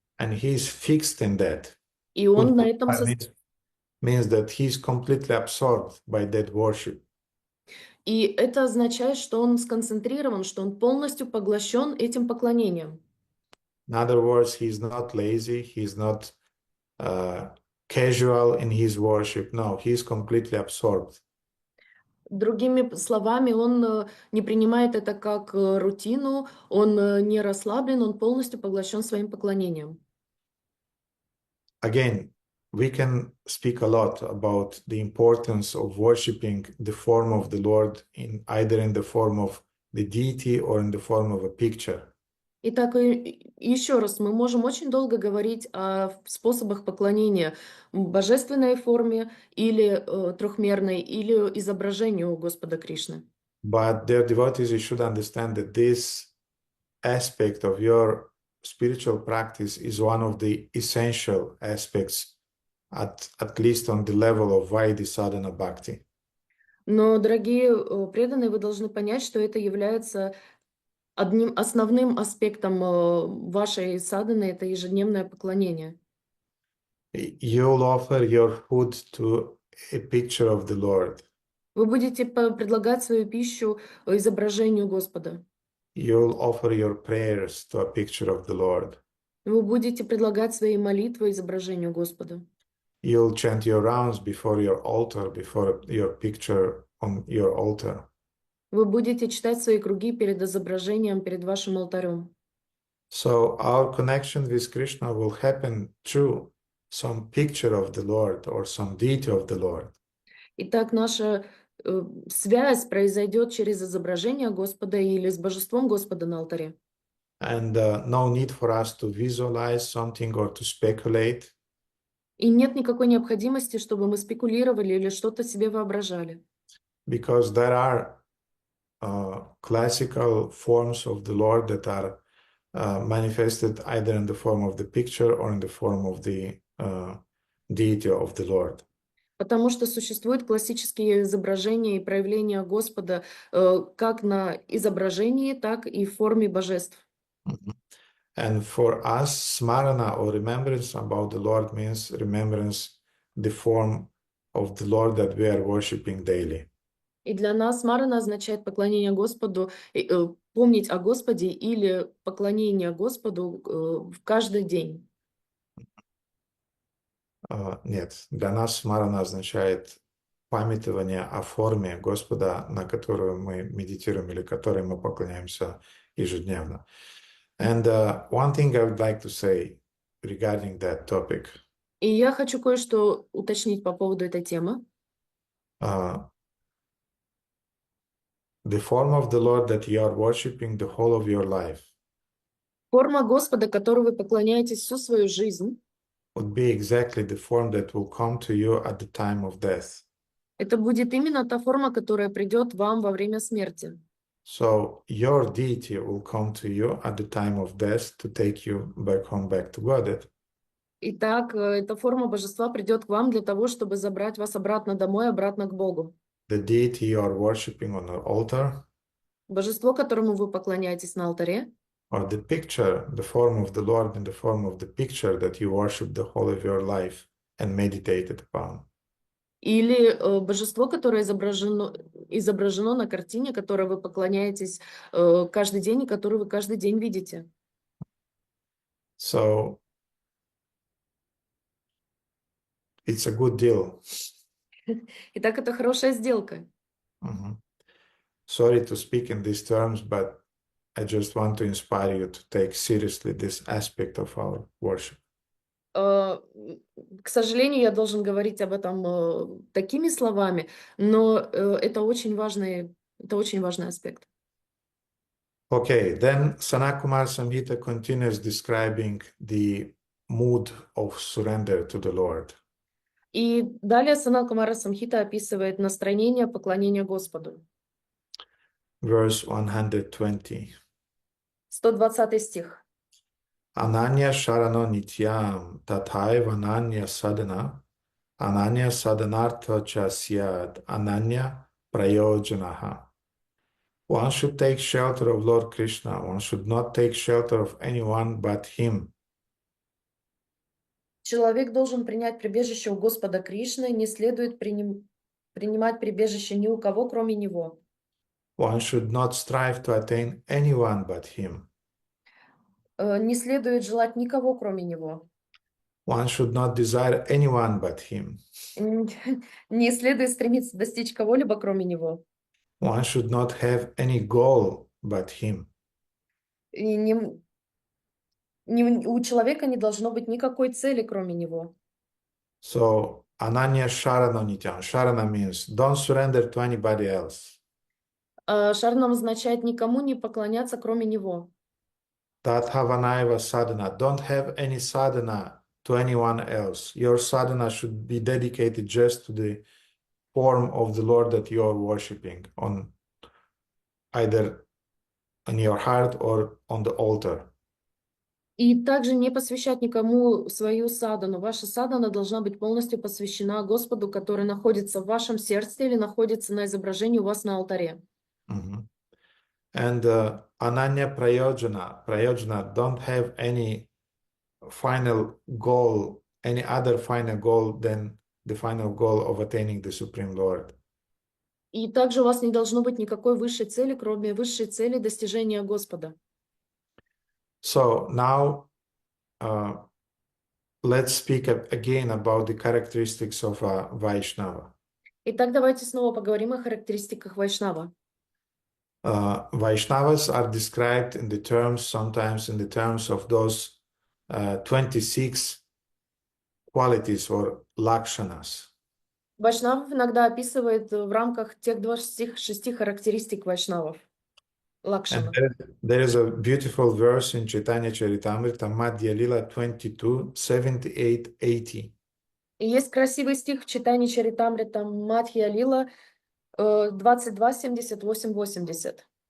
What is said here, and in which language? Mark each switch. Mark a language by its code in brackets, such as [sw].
[en] And he is fixed in that. [ru] И он на этом [en] means that he is completely absorbed by that worship. [ru] И это означает, что он сконцентрирован, что он полностью поглощен этим поклонением. [en] In other words, he's not lazy, he's not casual in his worship. No, he's completely absorbed. [ru] Другими словами, он не принимает это как рутину, он не расслаблен, он полностью поглощен своим поклонением. [en] Again, we can speak a lot about the importance of worshiping the form of the Lord in either in the form of the deity or in the form of a picture. [ru] Итак, еще раз, мы можем очень долго говорить о способах поклонения в божественной форме или трехмерной, или изображению Господа Кришны. [en] But dear devotees, you should understand that this aspect of your spiritual practice is one of the essential aspects, at least on the level of Vaidhi sadhana bhakti. [ru] Но, дорогие преданные, вы должны понять, что это является одним основным аспектом вашей садханы — это ежедневное поклонение. [en] You'll offer your food to a picture of the Lord. [ru] Вы будете предлагать свою пищу изображению Господа. [en] You'll offer your prayers to a picture of the Lord. [ru] Вы будете предлагать свои молитвы изображению Господа. [en] You'll chant your rounds before your altar, before your picture on your altar. [ru] Вы будете читать свои круги перед изображением, перед вашим алтарем. [en] So our connection with Krishna will happen through some picture of the Lord or some deity of the Lord. [ru] Итак, наша связь произойдет через изображение Господа или с божеством Господа на алтаре. [en] And no need for us to visualize something or to speculate. [ru] И нет никакой необходимости, чтобы мы спекулировали или что-то себе воображали. [en] Because there are classical forms of the Lord that are manifested either in the form of the picture or in the form of the deity of the Lord. [ru] Потому что существуют классические изображения и проявления Господа как на изображении, так и в форме божеств. [en] And for us, smarana or remembrance about the Lord means remembrance the form of the Lord that we are worshiping daily. [ru] И для нас смарана означает поклонение Господу, помнить о Господе или поклонение Господу в каждый день. Нет, для нас смарана означает памятование о форме Господа, на которую мы медитируем или которой мы поклоняемся ежедневно. [en] And one thing I would like to say regarding that topic. [ru] И я хочу кое-что уточнить по поводу этой темы. [en] The form of the Lord that you are worshiping the whole of your life [ru] Форма Господа, которой вы поклоняетесь всю свою жизнь, [en] would be exactly the form that will come to you at the time of death. [ru] это будет именно та форма, которая придет вам во время смерти. [en] So your deity will come to you at the time of death to take you back home, back to Godhead. [ru] Итак, эта форма божества придет к вам для того, чтобы забрать вас обратно домой, обратно к Богу. [en] The deity you are worshiping on the altar, [ru] Божество, которому вы поклоняетесь на алтаре, [en] or the picture, the form of the Lord in the form of the picture that you worship the whole of your life and meditated upon. [ru] или божество, которое изображено на картине, которой вы поклоняетесь каждый день и которое вы каждый день видите. [en] So it's a good deal. [ru] Итак, это хорошая сделка. [en] Sorry to speak in these terms, but I just want to inspire you to take seriously this aspect of our worship. [ru] К сожалению, я должен говорить об этом такими словами, но это очень важный аспект. [en] Okay, then Sanakumar Samhita continues describing the mood of surrender to the Lord. [ru] И далее Санат Кумара Самхита описывает настроение поклонения Господу. [en] Verse 120. [ru] 120 стих. [sa] Ananya sharano nityam tathaiva ananya sadhana ananya sadhanartha cha syad ananya prayojanaha. [en] One should take shelter of Lord Krishna. One should not take shelter of anyone but him. [ru] Человек должен принять прибежище у Господа Кришны, не следует принимать прибежище ни у кого, кроме Него. [en] One should not strive to attain anyone but him. [ru] Не следует желать никого, кроме Него. [en] One should not desire anyone but Him. [ru] Н- Не следует стремиться достичь кого-либо, кроме Него. [en] One should not have any goal but Him. [ru] И у человека не должно быть никакой цели, кроме Него. [sa] So, Ananya Sharana Nityam. [en] Sharana means don't surrender to anybody else. [ru] Шарнам означает никому не поклоняться, кроме Него. [sa] Tathavanaiva sadhana. [en] Don't have any sadhana to anyone else. Your sadhana should be dedicated just to the form of the Lord that you are worshiping on either in your heart or on the altar. [ru] И также не посвящать никому свою садану. Ваша садана должна быть полностью посвящена Господу, который находится в вашем сердце или находится на изображении у вас на алтаре. [en] Mhm. And [sa] Ananya Prayojana. [en] Prayojana, don't have any final goal, any other final goal than the final goal of attaining the Supreme Lord. [ru] И также у вас не должно быть никакой высшей цели, кроме высшей цели достижения Господа. [en] So now let's speak again about the characteristics of a Vaishnava. [ru] Итак, давайте снова поговорим о характеристиках Вайшнава. [en] Vaishnavas are described in the terms, sometimes in the terms of those 26 qualities or lakshanas. [ru] Вайшнав иногда описывает в рамках тех 26 характеристик вайшнавов. [en] And [ru] Лакшана. [en] there is a beautiful verse in Chaitanya Charitamrita, Madhya Lila 22, 78, 80. [ru] И есть красивый стих в читании Чаритамрита Мадхья Лила 22, 78, 80.